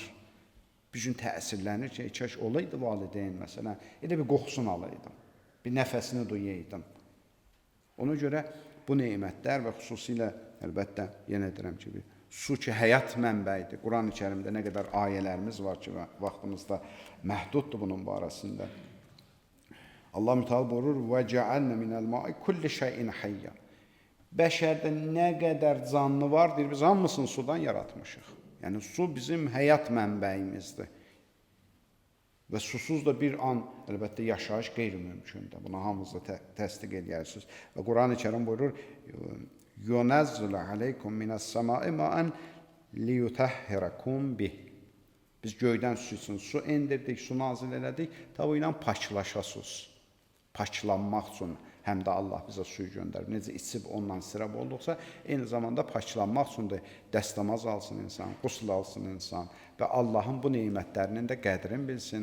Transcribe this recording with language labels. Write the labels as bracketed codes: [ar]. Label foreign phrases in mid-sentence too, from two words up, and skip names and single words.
[az] Bir gün təsirlənir ki, kaş olaydı valideyn, məsələn, elə bir qoxusunu alaydım, bir nəfəsini duyaydım. Ona görə bu nemətlər və xüsusilə, əlbəttə, yenə deyirəm ki, su ki, həyat mənbəyidir. Quran-ı Kərimdə nə qədər ayələrimiz var ki, vaxtımızda məhduddur bunun barəsində. Allah Müteal buyurur, [ar] وَجَعَلْنَ مِنَ الْمَاءِ كُلِّ شَيْءٍ حَيَّ. [az] Bəşərdə nə qədər canlı vardır, biz hamısını sudan yaratmışıq. Yəni, su bizim həyat mənbəyimizdir. Və susuz da bir an, əlbəttə, yaşayış qeyri-mümkündür. Buna hamınız da təsdiq edirsiniz. Və Quran-ı Kərim buyurur, [ar] يُنَزِّلَ عَلَيْكُمْ مِنَ السَّمَاءِ مَاءً لِيُتَهِّرَكُمْ بِهِ. [az] Biz göydən su üçün su endirdik, su nazil elədik, tabi ilə paklaşasız, paklanmaq üçün həm də Allah bizə suyu göndərir. Necə içib ondan istirab olduqsa, eyni zamanda paklanmaq üçün də dəstəmaz alsın insan, qusl alsın insan və Allahın bu neymətlərinin də qədrini bilsin.